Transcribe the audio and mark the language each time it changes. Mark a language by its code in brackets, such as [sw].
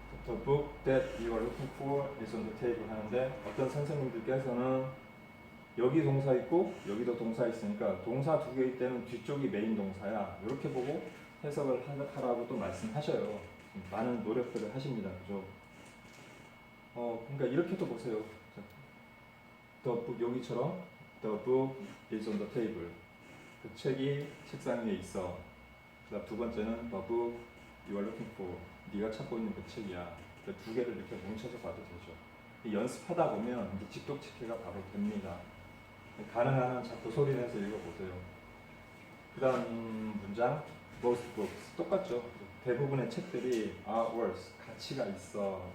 [en] The book that you are looking for is on the table [ko] 하는데 어떤 선생님들께서는 여기 동사 있고 여기도 동사 있으니까 동사 두 개일 때는 뒤쪽이 메인 동사야 이렇게 보고 해석을 하라고 또 말씀하셔요. 많은 노력들을 하십니다. 그죠? 그러니까 이렇게도 보세요. [en] The book [ko] 여기처럼 [en] The book is on the table. [ko] 그 책이 책상 위에 있어. 그다음 두 번째는 [en] The book you are looking for. [ko] 네가 찾고 있는 그 책이야. 그 두 개를 이렇게 뭉쳐서 봐도 되죠. 연습하다 보면 이제 직독체계가 바로 됩니다. 가능한 한 자꾸 소리내서 읽어보세요. 그 다음 문장 [en] most books [ko] 똑같죠. 대부분의 책들이 [en] are worth [ko] 가치가 있어.